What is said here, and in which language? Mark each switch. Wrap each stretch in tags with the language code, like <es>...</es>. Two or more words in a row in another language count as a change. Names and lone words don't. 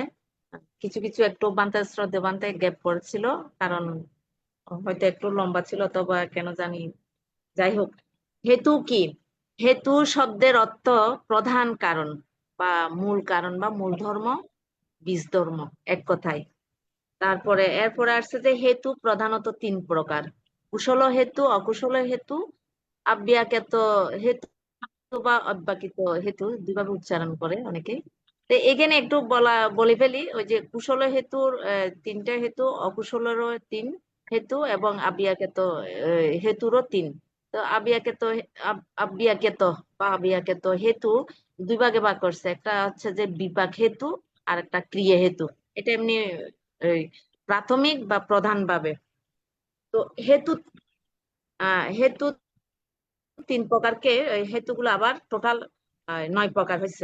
<bn>কিছু কিছু একটু বান্তে শ্রদ্ধা বান্তে গ্যাপ পড়ছিল, কারণ হয়তো একটু লম্বা ছিল অথবা কেন জানি। যাই হোক, হেতু কি? হেতু শব্দের অর্থ প্রধান কারণ বা মূল কারণ বা মূল ধর্ম, বীজ ধর্ম, এক কথায়। তারপরে এরপরে আসছে যে হেতু প্রধানত 3 প্রকার: কুশল হেতু, অকুশল হেতু, আব্যাকৃত হেতু বা অব্যাকৃত হেতু, দুইভাবে উচ্চারণ করে অনেকে। তো এখানে একটু বলে ফেলি, ওই যে কুশল হেতুর 3টা হেতু, অকুশলেরও 3 হেতু এবং আব্যাকৃত হেতুরও 3। তো আব্যাকৃত বা আব্যাকৃত হেতু 2 ভাগে ভাগ করছে। একটা হচ্ছে যে বিপাক হেতু আর একটা ক্রিয়া হেতু। এটা এমনি এই, প্রাথমিক বা প্রধান ভাবে। তো হেতু হেতু 3 প্রকারকে, হেতুগুলো আবার টোটাল 9 প্রকার হয়েছে।</bn>